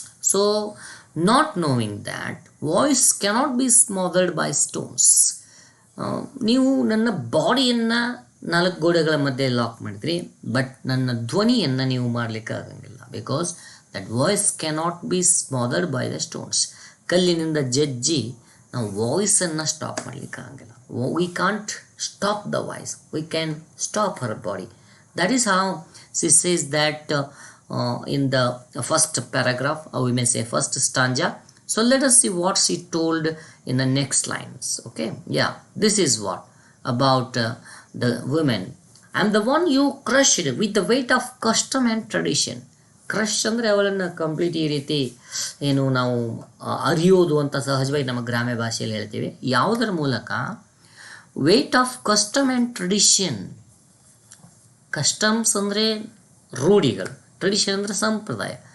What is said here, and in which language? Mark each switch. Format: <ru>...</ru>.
<en>So not knowing that voice cannot be smothered by stones.</en> <kn>ನೀವು ನನ್ನ ಬಾಡಿಯನ್ನು 4 ಗೋಡೆಗಳ ಮಧ್ಯೆ ಲಾಕ್ ಮಾಡಿದ್ರಿ, ಬಟ್ ನನ್ನ ಧ್ವನಿಯನ್ನು ನೀವು ಮಾಡಲಿಕ್ಕೆ ಆಗಂಗಿಲ್ಲ.</kn> <en>Because that voice cannot be smothered by the stones.</en> <kn>ಕಲ್ಲಿನಿಂದ ಜಜ್ಜಿ ನಾವು ವಾಯ್ಸನ್ನು ಸ್ಟಾಪ್ ಮಾಡಲಿಕ್ಕೆ ಆಗಂಗಿಲ್ಲ.</kn> <en>We can't stop the voice, we can stop her body. That is how she says that in the first paragraph, or we may say first stanza. So let us see what she told in the next lines. Okay, yeah, this is what about the women. I am the one you crushed with the weight of custom and tradition.</en> <kn>Crush ಅಂದರೆ ಅವಳನ್ನು complete ಈ ರೀತಿ ಏನು ನಾವು ಅರಿಯೋದು ಅಂತ ಸಹಜವಾಗಿ ನಮ್ಮ ಗ್ರಾಮ್ಯ ಭಾಷೆಯಲ್ಲಿ ಹೇಳ್ತೀವಿ. ಯಾವುದರ ಮೂಲಕ?</kn> <en>Weight of custom and tradition.</en> <kn>Customs ಅಂದರೆ ರೂಢಿಗಳು, ಟ್ರೆಡಿಷನ್ ಅಂದರೆ ಸಂಪ್ರದಾಯ.</kn>